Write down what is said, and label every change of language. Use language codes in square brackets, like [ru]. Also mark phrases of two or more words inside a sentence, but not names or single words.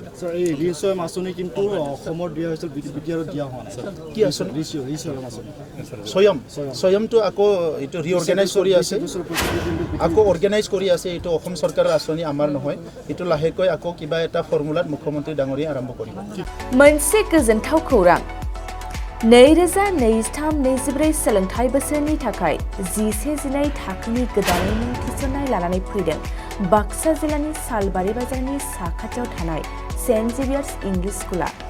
[as] স্যাৰ এই ৰিচয়ম আঁচনি কিন্তু অসমৰ দিয়া হৈছিল বিটিআৰত দিয়া হোৱা নাই স্যাৰ কি আঁচনি ৰিচয়ম আঁচনি স্বয়মটো আকৌ এইটো ৰিঅৰ্গেনাইজ কৰি আছে আকৌ অৰ্গেনাইজ কৰি আছে এইটো অসম চৰকাৰৰ আঁচনি আমাৰ নহয় এইটো লাহেকৈ আকৌ কিবা এটা ফৰ্মুলাত মুখ্যমন্ত্ৰী ডাঙৰীয়া আৰম্ভ কৰিব [brx] मोनसे गोजोनथाव खौरां 2023-24 सोलोंथाइ बोसोरनि थाखाय 11-12 थाखोनि गोदानै मुं थिसननाय लानानै फैदों बाक्सा जिल्लानि सालबारि बाजारनि साखाथियाव थानाय सेन्ट जेभियार्स इंलिश स्कुला